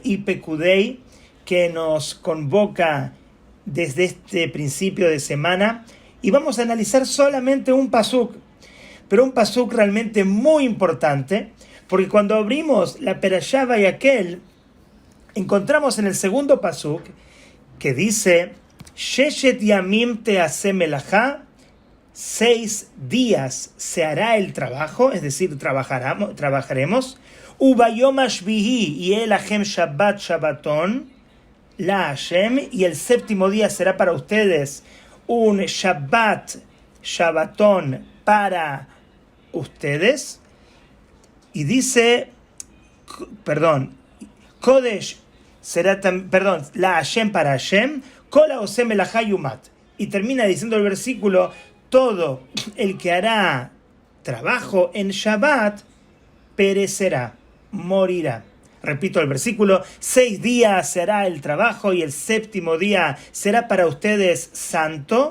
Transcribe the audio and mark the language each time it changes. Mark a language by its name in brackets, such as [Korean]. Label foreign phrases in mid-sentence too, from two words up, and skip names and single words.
[Spanish] y Pekudei, que nos convoca desde este principio de semana, y vamos a analizar solamente un pasuk, pero un pasuk realmente muy importante, porque cuando abrimos la Perashá Vayakel, encontramos en el segundo pasuk que dice: [Hebrew] ששת ימים תעשה מלאכה, [Spanish] 6 días se hará el trabajo, es decir, trabajaremos. [Hebrew] וביום השביעי יהיה לכם שבת שבתון לה, [Spanish] y el séptimo día será para ustedes un [Hebrew] שבת, שבתון [Spanish] para ustedes. Y dice, Kodesh será, [Hebrew] לה [Spanish] para Hashem, [Hebrew] כל העושה מלאכה יומת. [Spanish] Y termina diciendo el versículo: todo el que hará trabajo en Shabbat perecerá, morirá. Repito el versículo: 6 días se hará el trabajo y el séptimo día será para ustedes santo.